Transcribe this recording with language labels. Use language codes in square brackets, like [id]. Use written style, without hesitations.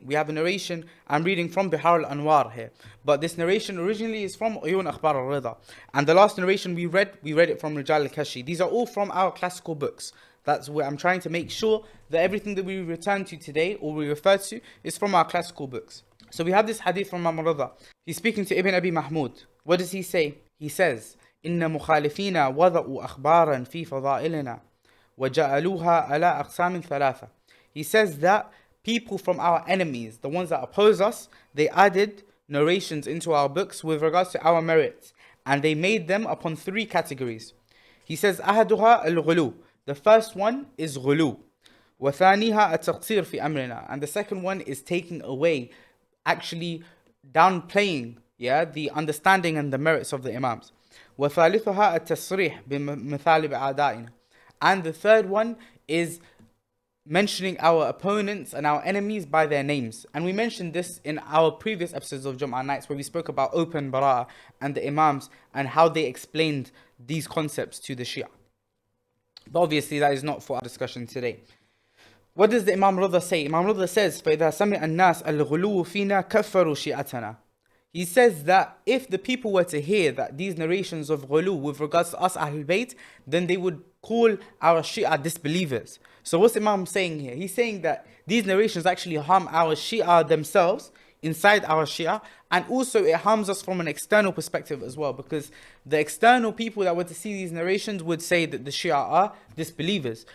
[en] We have a narration, I'm reading from Bihar al-Anwar here. But this narration originally is from Uyun Akhbar al-Rida. And the last narration we read it from Rijal al-Kashi. These are all from our classical books. That's where I'm trying to make sure that everything that we return to today, or we refer to, is from our classical books. So we have this hadith from Imam Rida. He's speaking to Ibn Abi Mahmud. What does he say? He says, [ar] إن مخالفين وضعوا أخبارا في فضائلنا وجعلوها على أقسام ثلاثة. [en] He says that people from our enemies, the ones that oppose us, they added narrations into our books with regards to our merits, and they made them upon three categories. He says, [ar] أحدها الغلو. [en] The first one is غلو. [ar] وثانيها التقصير في أمرنا. [en] And the second one is taking away, actually downplaying, the understanding and the merits of the Imams. [ar] وثالثها التصريح بمثالب أعدائنا. [en] And the third one is mentioning our opponents and our enemies by their names. And we mentioned this in our previous episodes of Jum'ah nights, where we spoke about open Bara'ah and the Imams and how they explained these concepts to the Shia. But obviously that is not for our discussion today. What does the Imam Rida say? Imam Rida says, [ar] فَإِذَا سَمِعَ النَّاسَ الْغُلُوُ فِينَا كَفَّرُوا شِيعَتَنَا. [en] He says that if the people were to hear that these narrations of ghulu with regards to us Ahlul Bayt, then they would call our Shia disbelievers. So what's Imam saying here? He's saying that these narrations actually harm our Shia themselves, inside our Shia, and also it harms us from an external perspective as well, because the external people that were to see these narrations would say that the Shia are disbelievers.